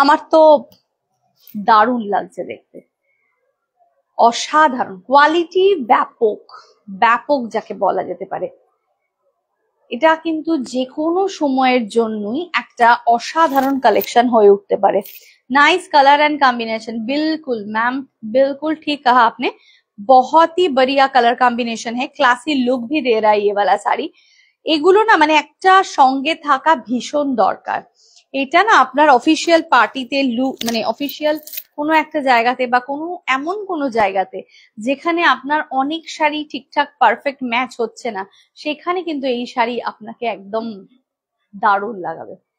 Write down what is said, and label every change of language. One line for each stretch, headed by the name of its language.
Bangla: আমার তো দারুণ লাগছে দেখতে, অসাধারণ কোয়ালিটি, ব্যাপক ব্যাপক যাকে বলা যেতে পারে। এটা কিন্তু যে কোনো সময়ের জন্যই একটা অসাধারণ কালেকশন হয়ে उठते पारे।
Hindi: नाइस कलर एंड कॉम्बिनेशन, बिल्कुल मैम, बिल्कुल ठीक कहा आपने, बहुत ही बढ़िया कलर कॉम्बिनेशन है, क्लासी लुक भी दे रहा है ये वाला শাড়ি।
Bangla: এগুলো না মানে একটা সঙ্গে থাকা ভীষণ দরকার। এটা না আপনার অফিসিয়াল পার্টিতে লুক, মানে অফিসিয়াল কোনো একটা জায়গাতে বা কোনো এমন কোনো জায়গাতে যেখানে আপনার অনেক শাড়ি ঠিকঠাক পারফেক্ট ম্যাচ হচ্ছে না, সেখানে কিন্তু এই শাড়ি আপনাকে একদম দারুণ লাগাবে।